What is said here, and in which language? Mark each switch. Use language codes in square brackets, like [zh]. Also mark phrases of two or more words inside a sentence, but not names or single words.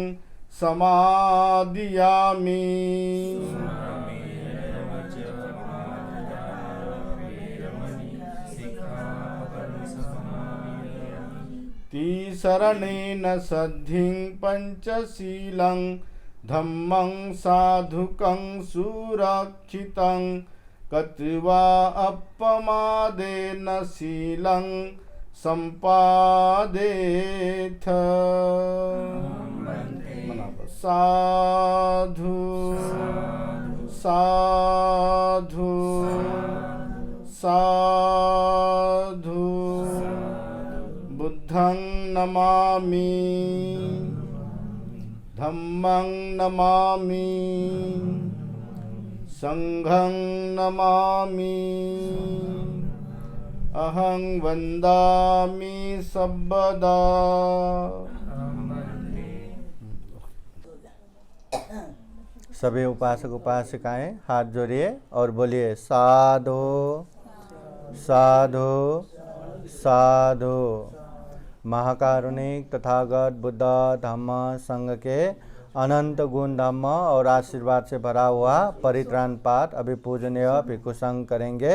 [pi] समादियामि तीसरणेन सद्धिं पंचशीलं धम्मं साधुकं सुरक्षितं कत्वा अपमादेन शीलं सम्पादेथ साधु साधु साधु बुद्धं नमामि धम्मं नमामि संघं नमामि अहं वन्दामि सर्वदा। [hi] सभी उपासक उपासिकाएं हाथ जोड़िए और बोलिए [pi] साधु साधु साधु। [hi] महाकारुणिक तथागत बुद्ध धम्म संघ के अनंत गुण धम्म और आशीर्वाद से भरा हुआ परित्राण पाठ अभी पूजनीय भिक्षु संघ करेंगे।